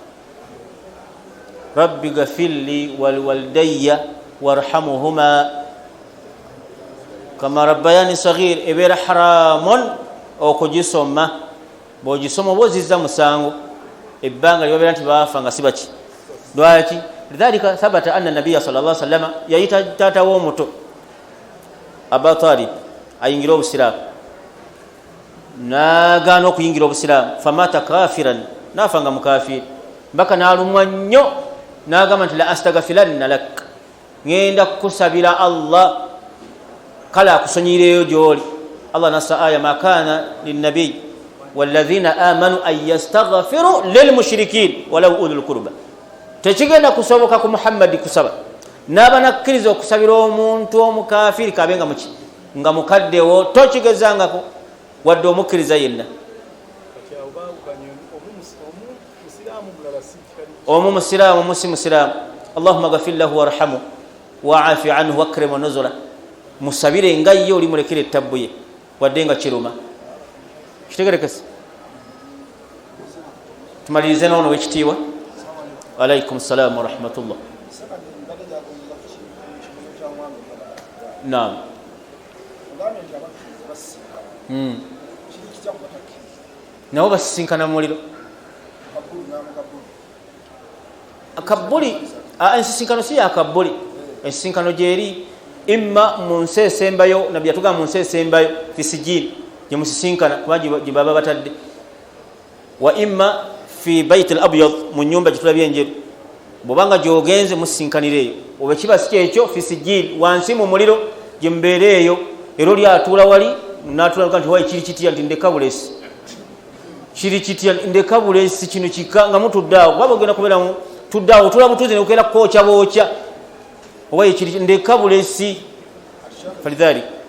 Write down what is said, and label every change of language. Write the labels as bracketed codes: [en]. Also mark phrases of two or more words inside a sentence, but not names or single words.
[ar] رب اغفر لي ولوالدي وارحمهما كما ربياني صغيرا, [lg] ebeera haramun okugisoma. Bw'ogisoma oba ozizza musango, ebbanga lyebabeera nti baafa nga si baki. Lwaki? [ar] لذلك ثبت أن النبي صلى الله عليه وسلم [lg] yayita taata w'omuto Aba Talib ayingira obusiraamu, n'agaana okuyingira obusiraamu, [ar] فمات كافرا, [lg] naafa nga mukafiri. Mbaka n'alumwa nnyo, n'agamba nti [ar] لأستغفرن لك, [lg] ngenda kukusabira Allah kale akusonyireyo gy'oli. [ar] الله نص آية ما كان للنبي والذين آمنوا أن يستغفروا للمشركين ولو أولي القربى. [lg] Tekigenda kusoboka ku Muhammadi kusaba n'aba nakkiriza okusabira omuntu omukafiri kabenga muki nga mukaddewo, tokigezangako wadde omukkiriza yenna. Omu musiraamu, omu si musiraamu. [ar] اللهم اغفر له وارحمه واعف عنه وأكرم نزله, [lg] musabire nga ye oli mulekere ettabbu ye wadde nga kiruma. Kitegerekese. Tumalirize n'ono w'ekitiibwa. [ar] عليكم السلام ورحمة الله. [lg] Naam. Nabo basisinkana mu muliro. Kabuli, ensisinkano si ya Kabuli, ensisinkano gyeri imma mu nsi esembayo nabbi yatugamba mu nsi esembayo [ar] في سجين [lg] gye musisinkana kuba gye baba batadde, [ar] وإما في البيت الأبيض [lg] mu nyumba gye tulabye enjeru, bwobanga gyogenze musinkanireeyo, oba kiba si kyekyo [ar] في سجين [lg] wansi mu muliro gye mubeereeyo, era oli atuula wali n'atuula nti wayi kiri kitya nti ndeka bulesi kiri kitya ndeka bulesi kino kika nga mutuddaawo kuba bagenda kubeeramu tuddaawo tula butuuzi nebukeera kwokya bookya owaye kiri ndeka bulesi falidhalik